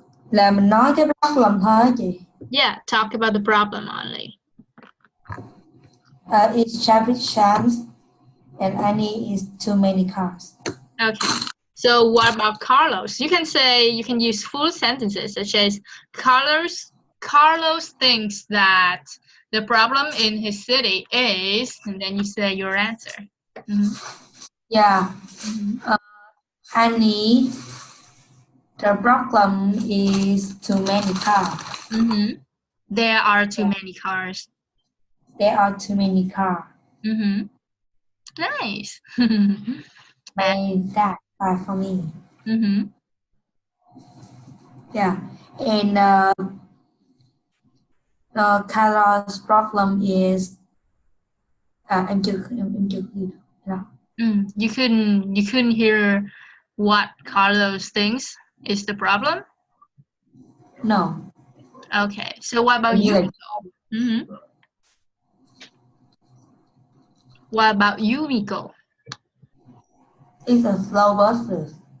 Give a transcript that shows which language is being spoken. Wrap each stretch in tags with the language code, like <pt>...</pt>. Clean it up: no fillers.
<vi>Là mình nói cái problem thôi chị.</vi> <en>Yeah, talk about the problem only. It's traffic jams, and Annie is too many cars. Okay. So what about Carlos? You can say, you can use full sentences such as Carlos thinks that the problem in his city is, and then you say your answer. Yeah. Annie, the problem is too many cars. There are too many cars. There are too many cars. Nice. And that for me. Yeah. And Carlos' problem is</en> <vi>em chưa ghi được.</vi> <en>You couldn't hear what Carlos thinks is the problem? No. Okay. So what about you? What about you, Miko? It's a slow buses.</en>